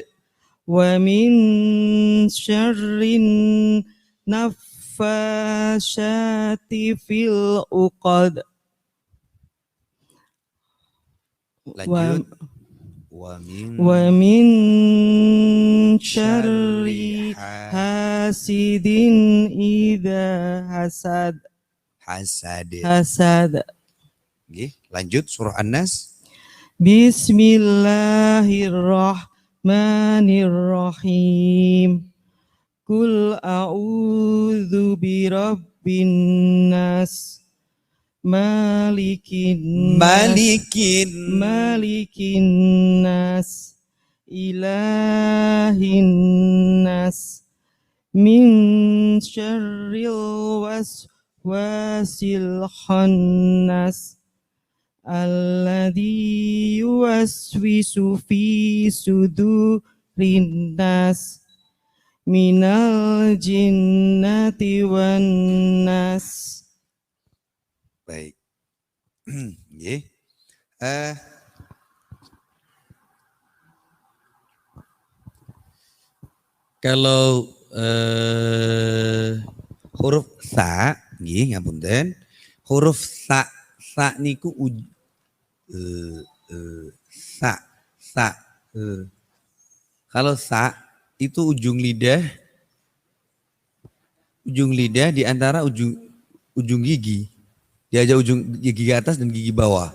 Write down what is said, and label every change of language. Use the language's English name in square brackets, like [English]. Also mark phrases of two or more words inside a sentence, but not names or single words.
[Arabic] ومن شر النفاثات في العقد [Indonesian] Lanjut. [Arabic] ومن شر حاسد إذا hasad. hasad. [Indonesian] Nggih, lanjut surah An-Nas. [Arabic] Bismillahirrahmanirrahim. قل أعوذ برب الناس ملك الناس إله الناس من شر الوسواس الخناس الذي يوسوس في صدور الناس من الجنة والناس. [Indonesian] Baik. Nggih. Kalau huruf sa, nggih ngapunten. Huruf sa niku sa. Kalau sa itu ujung lidah di antara ujung gigi. Dia aja ujung gigi atas dan gigi bawah.